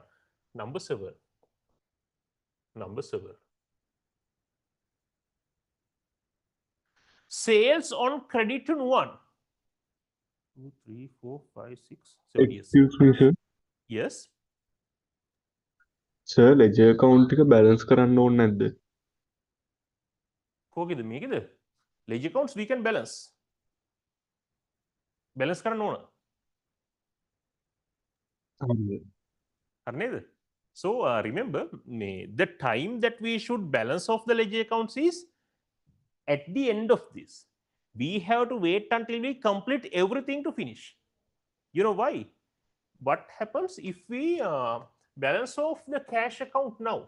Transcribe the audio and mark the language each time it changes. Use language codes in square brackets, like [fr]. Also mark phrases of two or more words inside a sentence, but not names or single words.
[en] Number 7. Sales on credit on 1. 2, 3, 4, 5, 6, 7 years. Excuse me, sir. Yes. [si] Sir, [en] ledger account [si] එක balance කරන්න ඕනේ නැද්ද? කොහොමද මේකද? [en] Ledger accounts we can balance. [si] Balance කරන්න ඕන. හරි නේද? [en] So remember, the time that we should balance off the ledger accounts is at the end of this. We have to wait until we complete everything to finish. You know why? What happens if we balance off the cash account now?